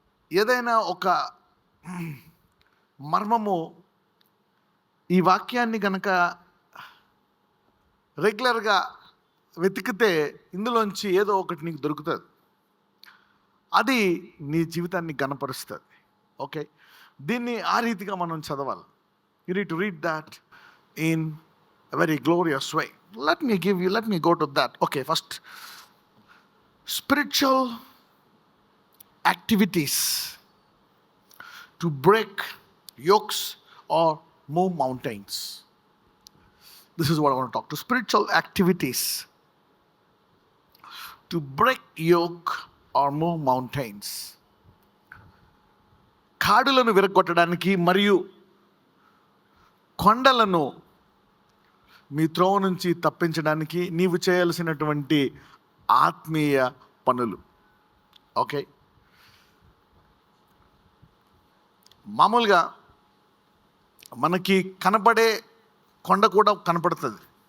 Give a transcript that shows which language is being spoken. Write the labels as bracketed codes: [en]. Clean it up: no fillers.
[te] ఏదైనా ఒక మర్మము ఈ వాక్యాన్ని కనుక రెగ్యులర్గా వెతికితే ఇందులోంచి ఏదో ఒకటి నీకు దొరుకుతుంది. అది నీ జీవితాన్ని గణపరుస్తుంది. ఓకే, దీన్ని ఆ రీతిగా మనం చదవాలి. [en] You need to read that in a very glorious way. Let me go to that. Okay, first, spiritual activities to break yokes or move mountains. This is what I want to talk to. Spiritual activities to break yoke or move mountains. [te] కాడులను విరగొట్టడానికి మరియు కొండలను మీ త్రోవ నుంచి తప్పించడానికి నీవు చేయాల్సినటువంటి ఆత్మీయ పనులు. Okay, మామూలుగా మనకి కనపడే కొండ కూడా కనపడుతుంది.